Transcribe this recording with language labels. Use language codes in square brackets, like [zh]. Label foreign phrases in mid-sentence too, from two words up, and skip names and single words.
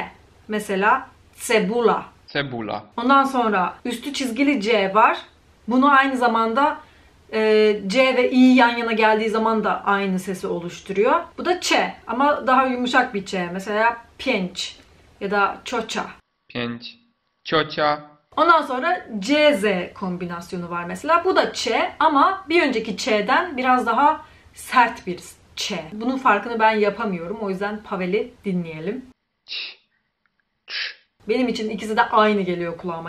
[tr] Mesela cebula. [pl] Cebula. [tr] Ondan sonra üstü çizgili C var. Bunu aynı zamanda C ve I yan yana geldiği zaman da aynı sesi oluşturuyor. Bu da Ç ama daha yumuşak bir Ç. Mesela pięć ya da ciocia. [pl] Pięć. Ciocia. [tr] Ondan sonra CZ kombinasyonu var mesela. Bu da Ç ama bir önceki Ç'den biraz daha sert bir Ç. Bunun farkını ben yapamıyorum. O yüzden Pavel'i dinleyelim. Benim için ikisi de aynı geliyor kulağıma.